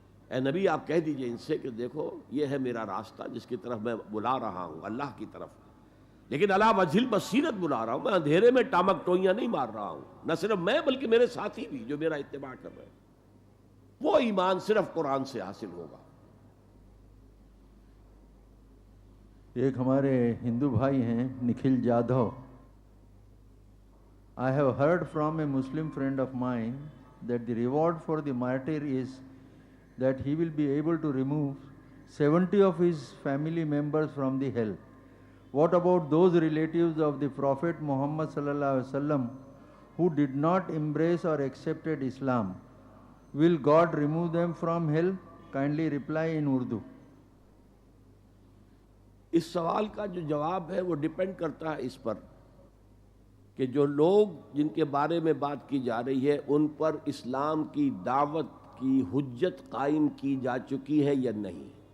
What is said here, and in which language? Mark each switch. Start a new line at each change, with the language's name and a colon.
Urdu: اے نبی آپ کہہ دیجئے ان سے کہ دیکھو یہ ہے میرا راستہ جس کی طرف میں بلا رہا ہوں، اللہ کی طرف، لیکن علی وجہ البصیرت بلا رہا ہوں. میں اندھیرے میں ٹامک ٹوئیاں نہیں مار رہا ہوں، نہ صرف میں بلکہ میرے ساتھی بھی جو میرا اتباع کر رہے ہیں. وہ ایمان صرف قرآن سے حاصل ہوگا. ایک ہمارے ہندو بھائی ہیں Nikhil Jadhav.
English: I have heard from a Muslim friend of mine that the reward for the martyr is that he will be able to remove 70 of his family members from the hell. What about those relatives of the Prophet Muhammad sallallahu alaihi wasallam who did not embrace or accepted Islam? Will God remove them from hell? Kindly reply in Urdu.
Urdu: اس سوال کا جو جواب ہے وہ depend کرتا ہے اس پر کہ جو لوگ جن کے بارے میں بات کی جا رہی ہے ان پر اسلام کی دعوت کی حجت قائم کی جا چکی ہے یا نہیں.